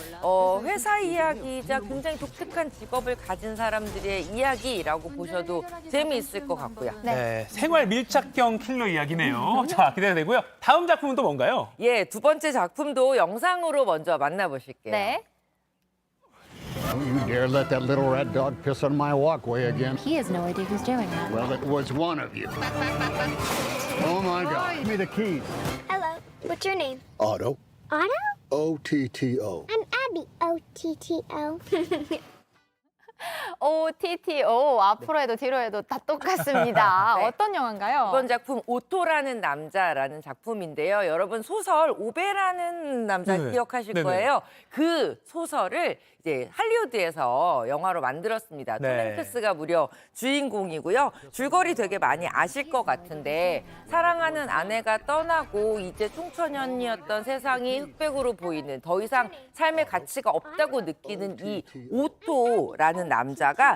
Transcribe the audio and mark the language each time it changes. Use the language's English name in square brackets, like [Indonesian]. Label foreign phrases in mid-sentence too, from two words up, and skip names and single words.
[Korean] 회사 이야기이자 굉장히 독특한 직업을 가진 사람들의 이야기라고 보셔도 재미있을 것 같고요. 네. 생활 밀착형 킬러 이야기네요. 자, 기대가 되고요. 다음 작품은 또 뭔가요? 예, 두 번째 작품도 영상으로 먼저 만나보실게요. 네. [English] Don't you dare let that little rat dog piss on my walkway again. He has no idea who's doing that. Well, it was one of you. Oh my God. Give me the keys. Hello. What's your name? Otto. Otto? O-T-T-O. I'm Abby. O-T-T-O. [Korean] OTTO 앞으로 해도 뒤로 해도 다 똑같습니다. 네. 어떤 영화인가요? 이번 작품 오토라는 남자라는 작품인데요. 여러분 소설 오베라는 남자 네. 기억하실 네네. 거예요. 그 소설을 이제 할리우드에서 영화로 만들었습니다. 톰 네. 행크스가 무려 주인공이고요. 줄거리 되게 많이 아실 것 같은데 사랑하는 아내가 떠나고 이제 청소년이었던 세상이 흑백으로 보이는 더 이상 삶의 가치가 없다고 느끼는 이 오토라는 남자가